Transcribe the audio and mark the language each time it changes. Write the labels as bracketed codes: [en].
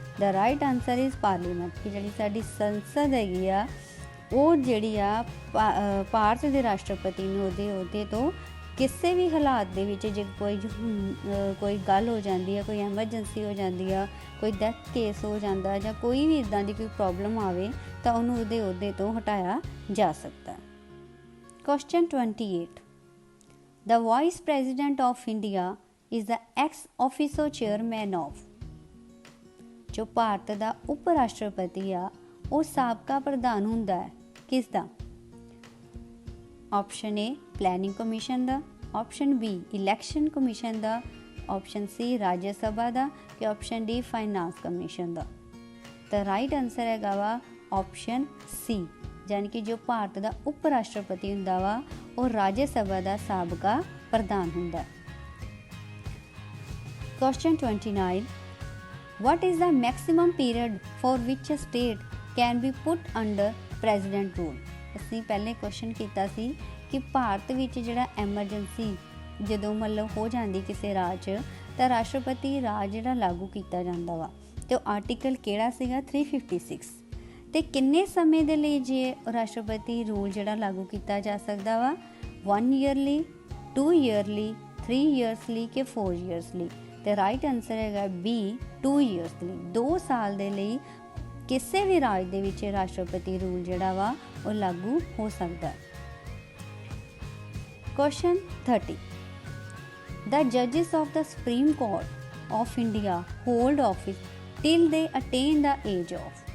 [en] The right answer is Parliament [pa] ਕਿ ਜਿਹੜੀ ਸਾਡੀ ਸੰਸਦ ਹੈਗੀ ਆ ਉਹ ਜਿਹੜੀ ਆ ਭਾਰਤ ਦੇ ਰਾਸ਼ਟਰਪਤੀ ਨੂੰ ਉਹਦੇ ਅਹੁਦੇ ਤੋਂ ਕਿਸੇ ਵੀ ਹਾਲਾਤ ਦੇ ਵਿੱਚ ਜੇ ਕੋਈ ਗੱਲ ਹੋ ਜਾਂਦੀ ਹੈ, ਕੋਈ ਐਮਰਜੈਂਸੀ ਹੋ ਜਾਂਦੀ ਆ, ਕੋਈ ਡੈਥ ਕੇਸ ਹੋ ਜਾਂਦਾ ਜਾਂ ਕੋਈ ਵੀ ਇੱਦਾਂ ਦੀ ਕੋਈ ਪ੍ਰੋਬਲਮ ਆਵੇ ਤਾਂ ਉਹਨੂੰ ਉਹਦੇ ਅਹੁਦੇ ਤੋਂ ਹਟਾਇਆ ਜਾ ਸਕਦਾ। [en] Question 28. The Vice President of India is the ex officio chairman of. [pa] ਜੋ ਭਾਰਤ ਦਾ ਉਪ ਰਾਸ਼ਟਰਪਤੀ ਆ ਉਹ ਸਾਬਕਾ ਪ੍ਰਧਾਨ ਹੁੰਦਾ ਹੈ ਕਿਸ ਦਾ? Option A planning commission ਦਾ, option B election commission ਦਾ, option ਸੀ ਰਾਜ ਸਭਾ ਦਾ ਕਿ ਆਪਸ਼ਨ ਡੀ ਫਾਈਨਾਂਸ ਕਮਿਸ਼ਨ ਦਾ। ਤਾਂ ਰਾਈਟ ਆਨਸਰ ਹੈਗਾ ਵਾ ਆਪਸ਼ਨ ਸੀ, ਯਾਨੀ ਕਿ ਜੋ ਭਾਰਤ ਦਾ ਉਪ ਰਾਸ਼ਟਰਪਤੀ ਹੁੰਦਾ ਵਾ ਉਹ ਰਾਜ ਸਭਾ ਦਾ ਸਾਬਕਾ ਪ੍ਰਧਾਨ ਹੁੰਦਾ। [en] Question 29. What is the maximum period for which a state can be put under president rule? [pa] ਅਸੀਂ ਪਹਿਲੇ ਕੁਐਸਚਨ ਕੀਤਾ ਸੀ ਕਿ ਭਾਰਤ ਵਿੱਚ ਜਿਹੜਾ ਐਮਰਜੈਂਸੀ ਜਦੋਂ ਮਤਲਬ ਹੋ ਜਾਂਦੀ ਕਿਸੇ ਰਾਜ 'ਚ ਤਾਂ ਰਾਸ਼ਟਰਪਤੀ ਰਾਜ ਜਿਹੜਾ ਲਾਗੂ ਕੀਤਾ ਜਾਂਦਾ ਵਾ ਅਤੇ ਉਹ ਆਰਟੀਕਲ ਕਿਹੜਾ ਸੀਗਾ 356 ਅਤੇ ਕਿੰਨੇ ਸਮੇਂ ਦੇ ਲਈ ਜੇ ਰਾਸ਼ਟਰਪਤੀ ਰੂਲ ਜਿਹੜਾ ਲਾਗੂ ਕੀਤਾ ਜਾ ਸਕਦਾ ਵਾ 1 ਈਅਰਲੀ 2 ਈਅਰਲੀ 3 ਈਅਰਸ ਲਈ ਕਿ 4 ਈਅਰਸ ਲਈ। ਅਤੇ ਰਾਈਟ ਆਨਸਰ ਹੈਗਾ ਬੀ 2 ਈਅਰਸ ਲਈ, 2 ਸਾਲ ਦੇ ਲਈ ਕਿਸੇ ਵੀ ਰਾਜ ਦੇ ਵਿੱਚ ਰਾਸ਼ਟਰਪਤੀ ਰੂਲ ਜਿਹੜਾ ਵਾ ਉਹ ਲਾਗੂ ਹੋ ਸਕਦਾ। [en] Question 30. The judges of the Supreme Court of India hold office till they attain the age of.